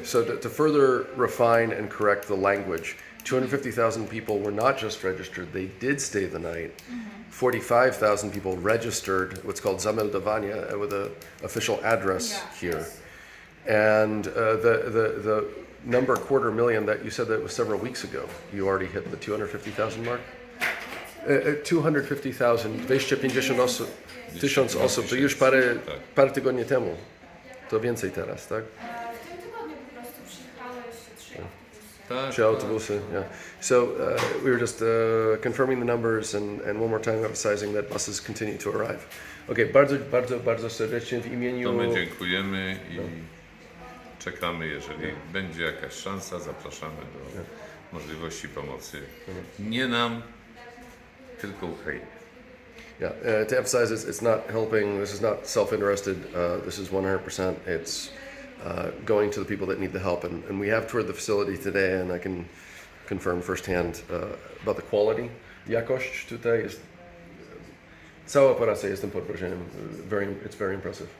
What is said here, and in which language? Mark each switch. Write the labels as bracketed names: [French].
[English] So to further refine and correct the language, 250,000 people were not just registered, they did stay the night. 45,000 people registered, what's called zameldowanie, with an official address here. And the number 250,000 that you said that was several weeks ago, you already hit the 250,000 mark? [Polish] 250,000, 250 osób, 1000 osób, to już parę tygodni temu. To więcej teraz, tak? W tym tygodniu po prostu przyjechały jeszcze 3 autobusy. Tak, Trzy autobusy, yeah. [English] So we were just confirming the numbers and one more time emphasizing that buses continue to arrive. [Polish] Okay, bardzo serdecznie w imieniu... to my dziękujemy i czekamy, jeżeli będzie jakaś szansa, zapraszamy do możliwości pomocy. Nie nam, tylko Ukrainie. [English] Yeah, to emphasize, it's not helping, this is not self-interested, this is 100%, it's going to the people that need the help. And we have toured the facility today, and I can confirm firsthand about the quality. [Polish] Jakość tutaj jest, cała operacja, jestem pod wrażeniem, [English] it's very impressive.